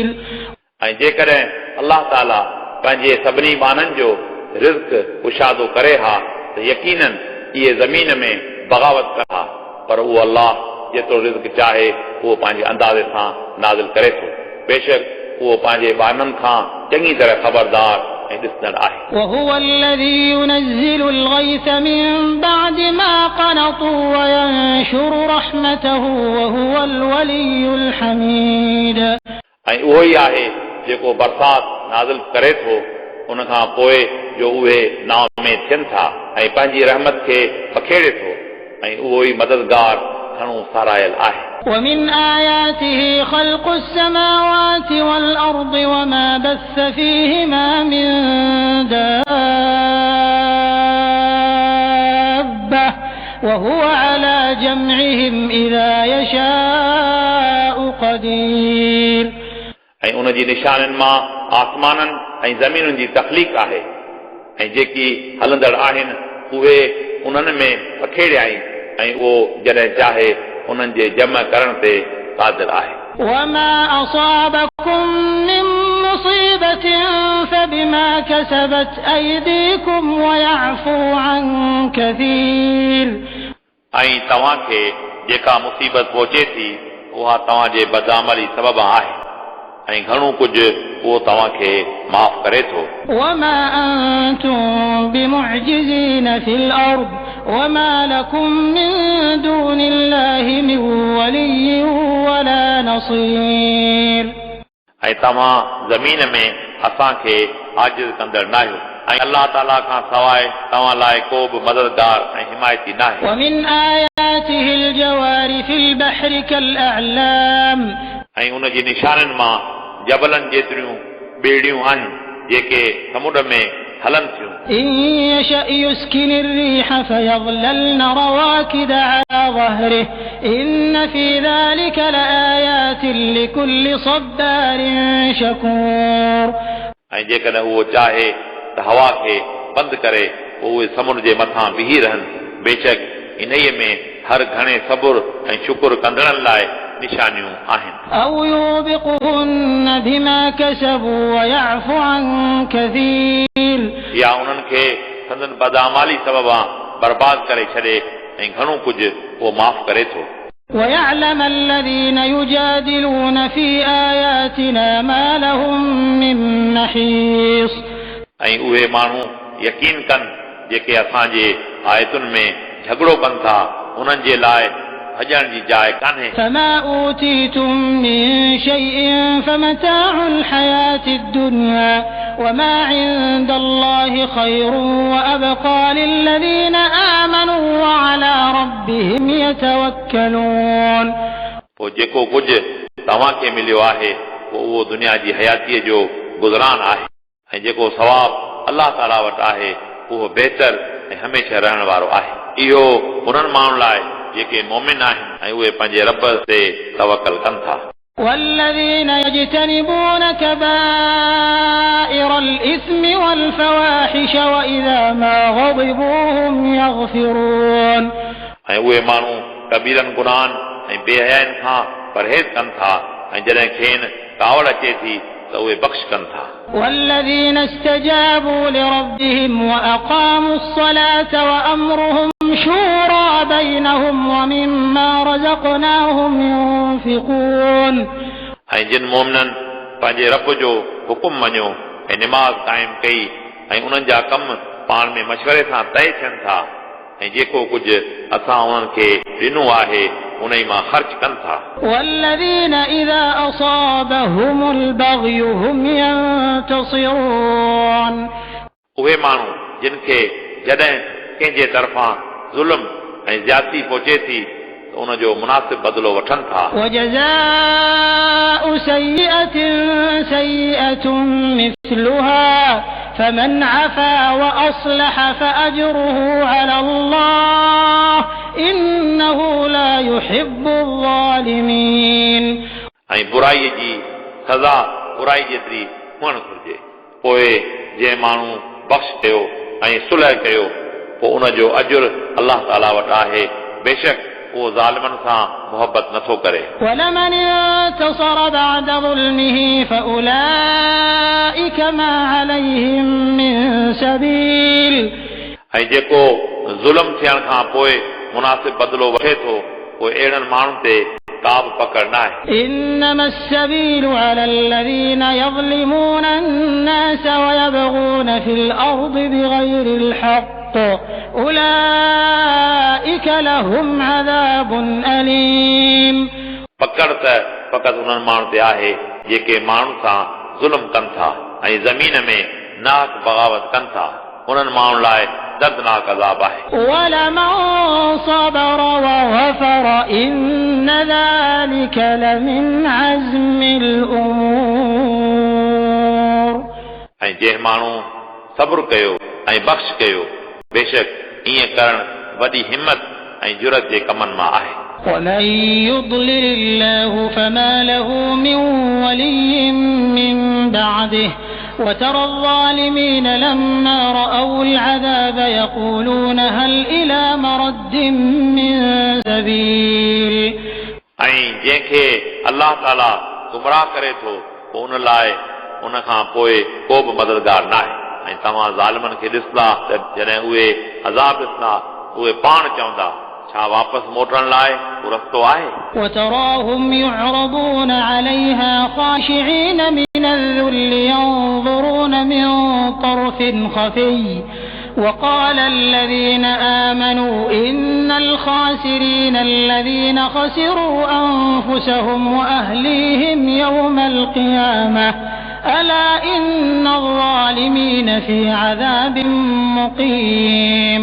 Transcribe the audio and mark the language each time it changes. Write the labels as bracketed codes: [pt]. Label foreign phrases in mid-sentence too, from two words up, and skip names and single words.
[sd] ऐं जेकॾहिं अल्लाह ताला पंहिंजे सभिनी माननि जो रिज़्क़ कुशादो करे हा त यकीनन इहे ज़मीन में बग़ावत करा, पर उहो अल्लाह जेतिरो रिज़्क़ चाहे उहो पंहिंजे अंदाज़े सां नाज़िल करे थो। बेशक उहो पंहिंजे बाननि खां चङी तरह ख़बरदार ऐं ॾिसंदड़ आहे। [ar] وهو الذي ينزل الغيث من بعد ما قنطوا وينشر رحمته وهو الولي الحميد. [sd] ऐं उहो ई आहे जेको बरसात नाज़िल करे थो उन खां पोइ जो उहे नाव में थियनि था ऐं पंहिंजी रहमत खे बखेड़े थो, ऐं उहो ई मददगार घणो सारायल आहे। [ar] ومن آياته خلق السماوات والأرض وما بث فيهما من دابة وهو على جمعهم إذا يشاء قدير. [sd] ऐं उन जी निशाननि मां आसमाननि ऐं ज़मीनुनि जी तख़लीक़ आहे, ऐं जेकी हलंदड़ आहिनि उहे उन्हनि में पखेड़िया आहिनि, ऐं उहो जॾहिं चाहे उन्हनि जे जमा करण ते क़ादिर आहे। [ar] وما أصابكم من مصيبة فبما كسبت أيديكم ويعفو عن كثير. [sd] ऐं तव्हांखे जेका मुसीबत पहुचे थी उहा तव्हांजे बदअमली सबबु आहे, ऐं घणो कुझु उहो तव्हांखे माफ़ करे थो। [ar] وما أنتم بمعجزين في الأرض وما لكم من دون الله من ولي ولا نصير. [sd] ऐं तव्हां ज़मीन में असांखे आजिज़ कंदड़ न आहियो, ऐं अल्लाह ताला खां सवाइ तव्हां लाइ को बि मददगार ऐं हिमायती न आहे। [ar] ومن آياته الجوار في البحر كالأعلام. [sd] ऐं उन जी निशाननि मां जबलनि जेतिरियूं ॿेड़ियूं आहिनि जेके समुंड में हलनि थियूं। [ar] إن يشأ يسكن الريح فيظللن رواكد على ظهره إن في ذلك لآيات لكل صبار شكور. [sd] ऐं जेकॾहिं उहो चाहे त हवा खे बंदि करे पोइ उहे समुंड जे मथां बीही रहनि, बेशक इन्हीअ में हर घणे सबुर ऐं शुक्र कंदड़नि लाइ निशानियूं आहिनि। [ar] أو يوبقهن بما كسبوا ويعفو عن كثير. [sd] या उन्हनि खे संदन बदअमाली सबबा बर्बाद करे छॾे ऐं घणो कुझु उहो माफ़ करे थो। [ar] ويعلم الذين يجادلون في آياتنا ما لهم من محيص. [sd] ऐं उहे माण्हू यकीन कनि जेके असांजे आयतुनि में झगड़ो कनि था उन्हनि जे लाइ भॼण जी जाइ कान्हे। [ar] فما أوتيتم من شيء فمتاع الحياة الدنيا وما عند الله خير وأبقى للذين آمنوا وعلى ربهم يتوكلون. [sd] पोइ जेको कुझु तव्हांखे मिलियो आहे पोइ उहो दुनिया जी हयातीअ जो गुज़रान आहे, ऐं जेको सवाबु अल्लाह ताला वटि आहे उहो बहितर ऐं हमेशह रहण वारो आहे। इहो उन्हनि माण्हुनि लाइ जेके मोमिन आहिनि ऐं उहे पंहिंजे रब ते तवकल कनि था। [ar] والذين يجتنبون كبائر الإثم والفواحش وإذا ما غضبوا هم يغفرون. [sd] ऐं उहे माण्हू कबीरनि गुनाहनि ऐं बेहयानि खां परहेज़ कनि था, ऐं जॾहिं खेनि कावड़ अचे थी त उहे बख़्श कनि था। [ar] والذين استجابوا لربهم وأقاموا الصلاة وأمرهم شورى بينهم ومما رزقناهم ينفقون. [sd] ऐं जिन मोमिननि पंहिंजे रब जो हुकुम मञियो ऐं निमाज़ क़ाइमु कई ऐं उन्हनि जा कम पाण में मशवरे सां तय थियनि था, ऐं जेको कुझु असां उन्हनि खे ॾिनो आहे उन ई मां ख़र्च कनि था। [ar] والذين إذا أصابهم البغي هم ينتصرون. [sd] उहे माण्हू जिन खे जॾहिं कंहिंजे तरफ़ां ज़ुल्म ऐं ज़्यादती पहुचे थी त उन जो मुनासिब बदिलो वठनि था। [ar] وجزاء سيئة سيئة مثلها فمن عفا وأصلح فأجره على الله إنه لا يحب الظالمين. [sd] ऐं बुराईअ जी सज़ा बुराई जेतिरी हुअणु घुरिजे। पोइ जंहिं माण्हू बख़्श कयो ऐं सुलह कयो पोइ उनजो अजुर अलाह ताला वटि आहे। बेशक उहो ज़ालिमनि सां मोहबत नथो करे। [ar] وَلَمَنِ انتَصَرَ بَعْدَ ظُلْمِهِ فَأُولَئِكَ مَا عَلَيْهِم مِّن سَبِيلٍ [sd] ऐं जेको ज़ुल्म थियण खां पोइ मुनासिब बदिलो वठे थो पोइ अहिड़नि माण्हुनि ते का बि पकड़ न आहे। [ar] إنما السبيل على الذين يظلمون الناس ويبغون في الأرض بغير الحق أولئك لهم عذاب أليم [sd] पकड़ त फ़क़ति उन्हनि माण्हुनि ते आहे जेके माण्हुनि सां ज़ुल्म कनि था ऐं ज़मीन में नाक बग़ावत कनि था। उन्हनि माण्हुनि लाइ दर्दनाक अज़ाब आहे। [ar] ولمن صبر وغفر إن ذلك لمن عزم الأمور [sd] ऐं जंहिं माण्हू सब्र कयो ऐं बख़्श कयो बेशक ईअं करणु वॾी हिम्मत ऐं जुरत जे कमनि मां आहे। [ar] ومن يضلل الله فما له من ولي من بعده وترى الظالمين لما رأوا العذاب يقولون هل إلى مرد من سبيل [sd] ऐं जंहिंखे अलाह ताला गुमराह करे थो पोइ उन लाइ उन खां पोइ को बि मददगार न आहे। ऐं तव्हां ज़ालिमनि खे ॾिसंदा त जॾहिं उहे अज़ाब ॾिसंदा उहे पाण चवंदा छा वापसि मोटण लाइ को रस्तो आहे। [ar] وتراهم يعرضون عليها خاشعين من الذل ينظرون من طرف خفي وقال الذين آمنوا إن الخاسرين الذين خسروا أنفسهم وأهليهم يوم القيامة ألا إن الظالمين في عذاب مقيم